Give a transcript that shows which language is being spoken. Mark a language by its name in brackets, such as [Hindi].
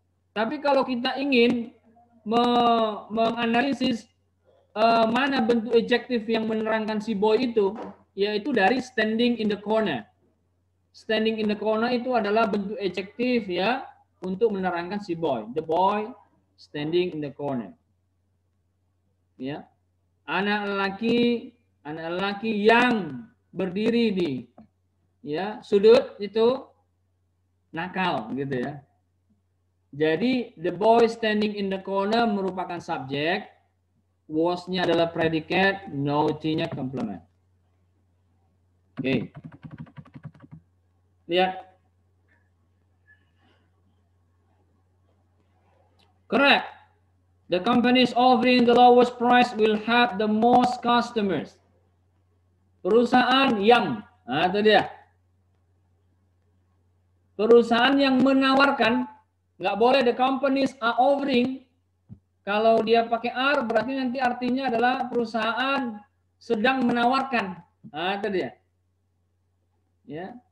[Indonesian] Tapi kalau kita ingin menganalisis mana bentuk adjektif yang menerangkan si boy itu, yaitu dari [English] standing in the corner. Standing in the corner [Indonesian] itu adalah bentuk adjektif ya untuk menerangkan si boy. [English] The boy standing in the corner. [Indonesian] Ya. Anak lelaki yang berdiri di ya sudut itu nakal gitu ya. Jadi [English] the boy standing in the corner [Indonesian] merupakan subjek, was-nya adalah predikat, naughty-nya complement. Oke. Lihat. [English] Correct. The companies offering the lowest price will have the most customers. [Indonesian] Perusahaan yang, nah itu dia. Perusahaan yang menawarkan, nggak boleh [English] the companies are offering. [Indonesian] Kalau dia pakai are berarti nanti artinya adalah perusahaan sedang menawarkan. Nah itu dia. Ya.